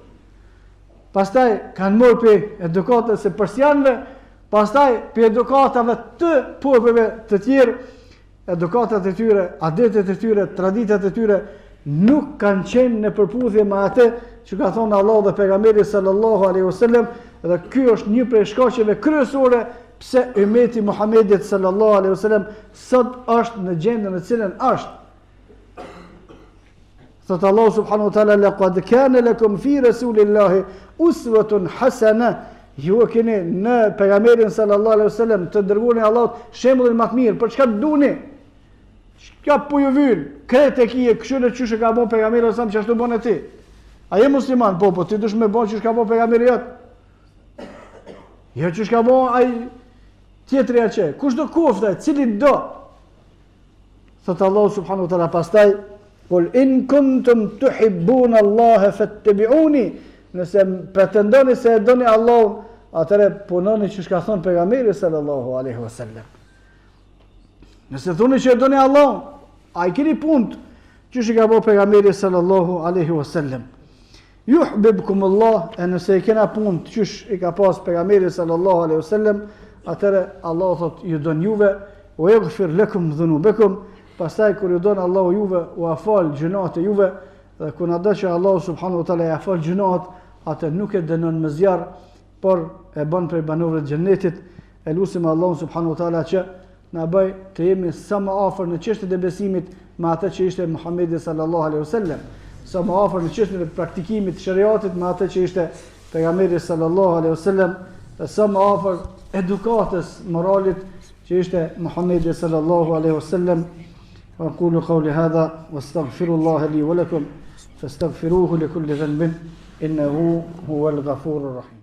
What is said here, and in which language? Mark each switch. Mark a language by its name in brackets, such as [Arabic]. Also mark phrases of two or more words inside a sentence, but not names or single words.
[Albanian] Pastaj kanë morë për edukatës e persianëve, pastaj për edukatave të popujve të tjerë, edukatat e tyre, adetet e tyre, traditat e tyre, nuk kanë qenë në përputhje me atë që ka thonë Allah dhe pejgamberi [Arabic] صلى الله عليه وسلم, [Albanian] dhe ky është një prej shkaqeve kryesore pse ummeti Muhamedit [Arabic] صلى الله عليه وسلم [Albanian] sot është në gjendën në cilën është. [Arabic] Thot Allah سبحانه وتعالى لقد كان لكم في رسول الله أسوة حسنة, [Albanian] ju keni në pejgamberin [Arabic] صلى الله عليه وسلم [Albanian] të dërguarin e Allahut shembullin më të mirë. Për çka duni? Çka po ju vjen? Kretë kije kështu çysh e ka bën pejgamberi sa më çashtu bën e ti. A je musliman? Po ti dush me bën çysh ka bën pejgamberi jot. Jo çysh ka bën ai tjetri atë. Kush do kofta, cili do? Thot Allah [Arabic] سبحانه وتعالى [Albanian] pastaj, [Arabic] قل إن كنتم تحبون الله فاتبعوني, [Albanian] nëse pretendoni se e doni Allahun, atëre punoni që ka thonë pejgamberi [Arabic] صلى الله عليه وسلم. [Albanian] Nëse thoni që e doni Allahun, a i keni punë që ka bërë pejgamberi [Arabic] صلى الله عليه وسلم. يحببكم الله, [Albanian] e nëse i kena punë që i ka pas pejgamberi [Arabic] صلى الله عليه وسلم, [Albanian] atëre Allah thot ju don juve, [Arabic] ويغفر لكم ذنوبكم, [Albanian] pastaj kur ju don Allahu juve, u afal gjunat e juve, dhe kur na do që Allah [Arabic] سبحانه وتعالى [Albanian] ja fal gjunat, atë nuk e dënon me zjarr, por e bën prej banorëve të xhennetit. E lutim Allahun subhanahu wa taala që na bëj të jemi sa më afër në çështjet e besimit me atë që ishte Muhamedi [Arabic] صلى الله عليه وسلم, [Albanian] sa më afër në çështjet e praktikimit të shariatit me atë që ishte pejgamberi [Arabic] صلى الله عليه وسلم, [Albanian] dhe sa më afër edukatës moralit që ishte Muhamedi [Arabic] صلى الله عليه وسلم. وأقول قولي هذا واستغفر الله لي ولكم فاستغفروه لكل ذنب إنه هو الغفور الرحيم.